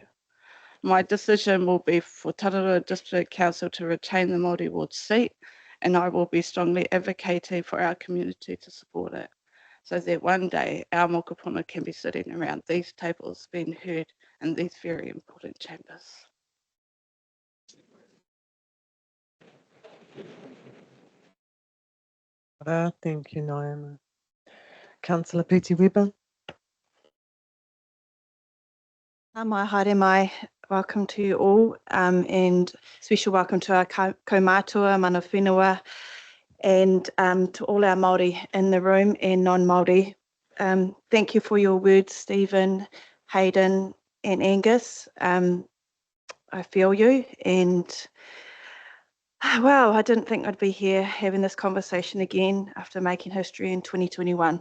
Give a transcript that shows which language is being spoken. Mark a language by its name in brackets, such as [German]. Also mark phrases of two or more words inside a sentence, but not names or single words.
[English] My decision will be for Tararua District Council to retain the Māori ward seat, and I will be strongly advocating for our community to support it, so that one day our mokopuna can be sitting around these tables being heard in these very important chambers. Thank you, Naima. Councillor Pete Weber. [Māori] Mai haere mai, [English] welcome to you all, and special welcome to our kaumātua, [Māori] mana whenua, [English] and to all our Māori in the room and non-Māori. Thank you for your words, Stephen, Hayden and Angus. I feel you, and wow, I didn't think I'd be here having this conversation again after making history in 2021.